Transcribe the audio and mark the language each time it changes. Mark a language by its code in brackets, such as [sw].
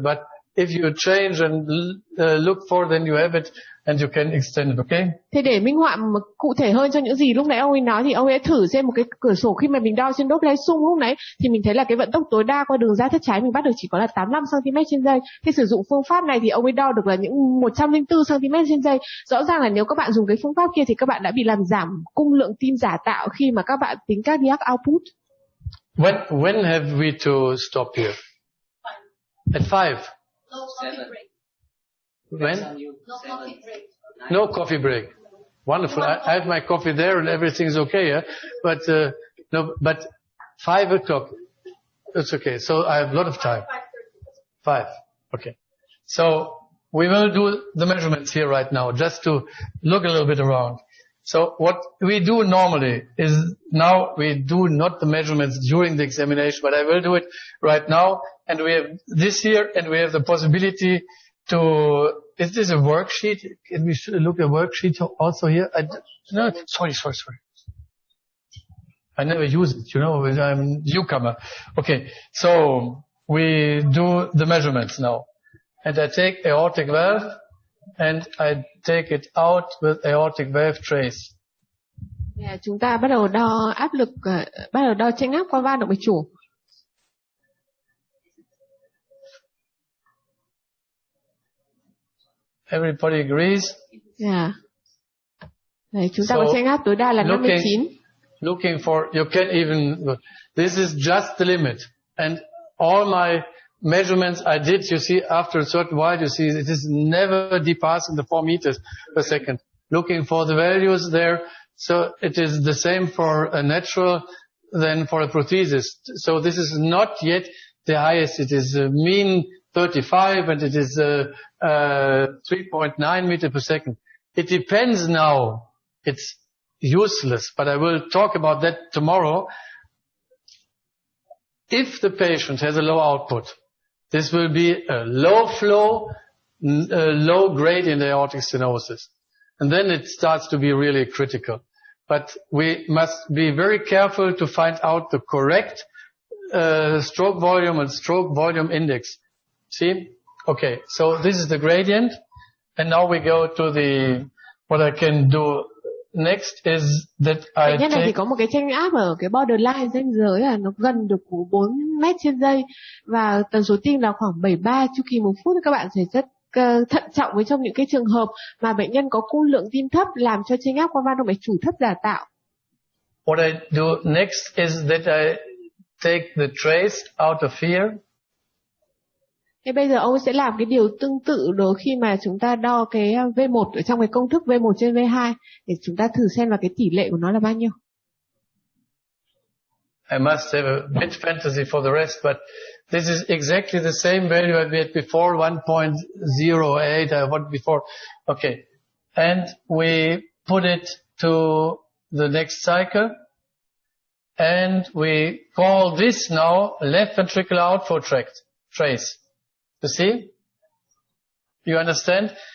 [en] But if you change and look for, then you have it and you can extend it, okay? [vi] Thế để minh họa cụ thể hơn cho những gì lúc nãy ông ấy nói, thì ông ấy thử xem một cái cửa sổ khi mà mình đo trên đốt lấy sung lúc nãy thì mình thấy là cái vận tốc tối đa qua đường ra thất trái mình bắt được chỉ có là 85 cm trên giây. Khi sử dụng phương pháp này thì ông ấy đo được là những 104 cm trên giây. Rõ ràng là nếu các bạn dùng cái phương pháp kia thì các bạn đã bị làm giảm cung lượng tim giả tạo khi mà các bạn tính cardiac output. [en] When have we to stop here? At 5. No coffee break. When? No coffee break. No coffee break. Wonderful. I have my coffee there and everything's okay. Yeah? But no. But 5 o'clock. It's okay. So I have a lot of time. 5. Okay. So we will do the measurements here right now, just to look a little bit around. So what we do normally is now we do not the measurements during the examination, but I will do it right now. And we have this here, and we have the possibility to. Is this a worksheet? Can we look at a worksheet also here? No, sorry. I never use it, I'm a newcomer. Okay, so we do the measurements now. And I take aortic valve, and I take it out with aortic valve trace. [vi] Chúng ta bắt đầu đo áp lực, bắt đầu đo chênh áp qua van động mạch chủ. [en] Everybody agrees? [vi] Đấy, chúng ta có chênh áp tối đa là 59. [en] Looking for, you can even, this is just the limit. And all my measurements I did, you see, after a certain while, you see, it is never depassing the 4 meters per second. Looking for the values there, so it is the same for a natural than for a prosthesis. So this is not yet the highest. It is a mean 35, and it is 3.9 meters per second. It depends now. It's useless, but I will talk about that tomorrow. If the patient has a low output, this will be a low flow, low gradient aortic stenosis. And then it starts to be really critical. But we must be very careful to find out the correct stroke volume and stroke volume index. See? Okay, so this is the gradient. And now we go to what I can do next is that I take... [vi] này thì có một cái chênh áp ở cái borderline ranh giới là nó gần được 4 mét trên giây và tần số tim là khoảng 73 chu kỳ một phút. Các bạn phải rất thận trọng với trong những cái trường hợp mà bệnh nhân có cung lượng tim thấp làm cho chênh áp qua van động mạch chủ thấp giả tạo. [en] What I do next is that I take the trace out of here. [vi] Thế bây giờ ông sẽ làm cái điều tương tự đó khi mà chúng ta đo cái V1 ở trong cái công thức V1 trên V2 để chúng ta thử xem là cái tỷ lệ của nó là bao nhiêu. [en] I must have a bit fantasy for the rest, but this is exactly the same value I had before, 1.08 I had before. Okay, and we put it to the next cycle, and we call this now left ventricular outflow trace. You see? You understand?